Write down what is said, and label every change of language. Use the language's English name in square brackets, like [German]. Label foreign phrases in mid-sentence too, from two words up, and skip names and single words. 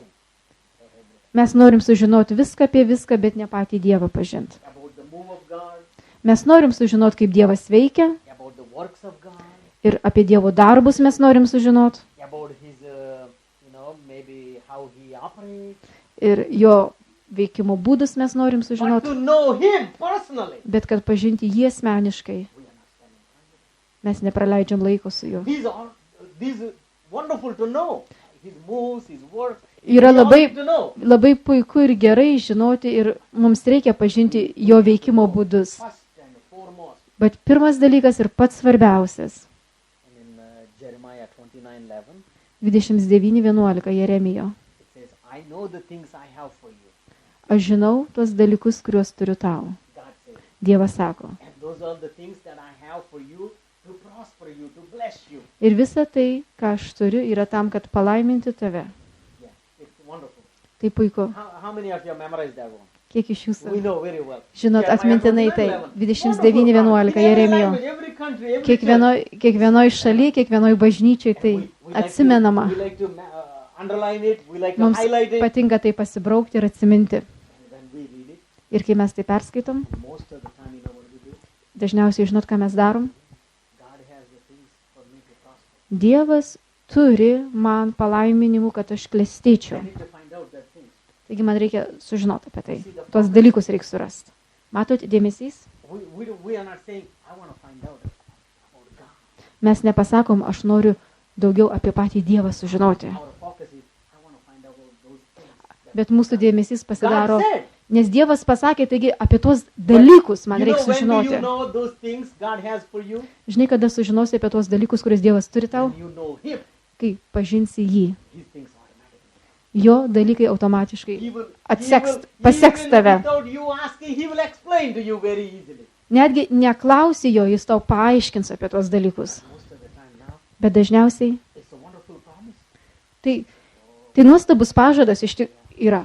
[Lithuanian] Mes norim sužinoti viską apie viską, bet ne patį Dievą pažinti. [English] About the move of God, [Lithuanian] Mes norim sužinoti, kaip Dievas veikia [English] about the works of God, [Lithuanian] ir apie Dievo darbus mes norim sužinoti [English] about his, maybe how he operates. [Lithuanian] ir jo veikimo būdus mes norim [English] But [Lithuanian] sužinoti, [English] to know him personally, [Lithuanian] bet kad pažinti jį asmeniškai, [English] we are not spending time. [Lithuanian] mes nepraleidžiam laiko su juo. [English] These are wonderful to know. His moves, his work. [Lithuanian] Yra [English] We all [Lithuanian] labai, [English] need to know. [Lithuanian] labai puiku ir gerai žinoti ir mums reikia pažinti jo veikimo būdus. [English] First and foremost. [Lithuanian] Bet pirmas dalykas ir pats svarbiausias. [English] And in Jeremiah 29:11, [Lithuanian] 29:11 Jeremijo. [English] it says, I know the things I have for you. [Lithuanian] Aš žinau tuos dalykus, kuriuos turiu tau. [English] God says, [Lithuanian] Dievas sako. [English] and those are the things that I have for you to prosper. prosper you, to bless you. [Lithuanian] Ir visa tai, ką aš turiu, yra tam, kad palaiminti tave. [English] Yeah, it's wonderful. [Lithuanian] Tai puiku. [English] How many of you memorized that one? [Lithuanian] Kiek iš jūsų [English] We know very well. [Lithuanian] žinot Jeremiah atmintinai tai 29:11. 29:11 Jeremijo. [English] Every country, every church. [Lithuanian] Kiekvienoj šaly, kiekvienoj bažnyčiai tai [English] We like [Lithuanian] atsimenama. [English] We like to underline it, we like to [Lithuanian] Mums [English] highlight it. [Lithuanian] patinka tai pasibraukti ir atsiminti. [English] And when we read it, [Lithuanian] Ir kai mes tai perskaitom, [English] most of the time you know what we do. [Lithuanian] dažniausiai žinot, ką mes darom. [English] God has the things for me to prosper. [Lithuanian] Dievas turi man palaiminimų, kad aš [English] I [Lithuanian] klestėčiau. [English] need to find out that things. [Lithuanian] Taigi man reikia sužinoti apie tai. Tuos dalykus reikia surasti. Matot, dėmesys? [English] We are not saying, I want to find out about God. [Lithuanian] Mes nepasakom, aš noriu daugiau apie patį Dievą sužinoti. [English] Our focus is, I want to find out about those things. [Lithuanian] Bet mūsų dėmesys pasidaro, [English] God said. [Lithuanian] nes Dievas pasakė, taigi apie tuos dalykus man [English] You [Lithuanian] reikia [English] know, when do [Lithuanian] sužinoti. [English] you know those things God has for you? [Lithuanian] Žinai, kada sužinosi apie tuos dalykus, kuriuos Dievas turi tau, [English] When you know Him, [Lithuanian] kai pažinsi jį. [English] His things automatically. [Lithuanian] Jo dalykai automatiškai [English] He will, [Lithuanian] paseks tave. [English] without you asking, He will explain to you very easily. [Lithuanian] Netgi neklausi jo, jis tau paaiškins apie tuos dalykus. [English] Most of the time now, [Lithuanian] Bet dažniausiai [English] it's a wonderful promise. [Lithuanian] tai nuostabus pažadas iš tikrųjų yra.